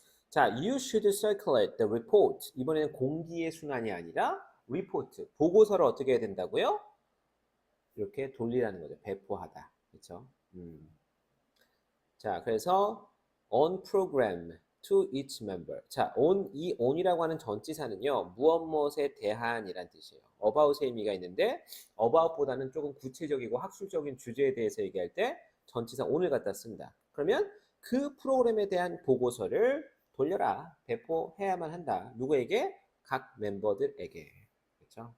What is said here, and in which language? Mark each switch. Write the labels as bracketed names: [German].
[Korean] 자, [English] you should circulate the report. [Korean] 이번에는 공기의 순환이 아니라 report, 보고서를 어떻게 해야 된다고요? 이렇게 돌리라는 거죠. 배포하다. 그렇죠? 자, 그래서 [English] on program to each member. [Korean] 자, 이 on이라고 하는 전치사는요. 무엇에 대한이란 뜻이에요. about의 의미가 있는데 about보다는 조금 구체적이고 학술적인 주제에 대해서 얘기할 때 전치사 on을 갖다 씁니다. 그러면 그 프로그램에 대한 보고서를 돌려라. 배포해야만 한다. 누구에게? 각 멤버들에게. 그렇죠?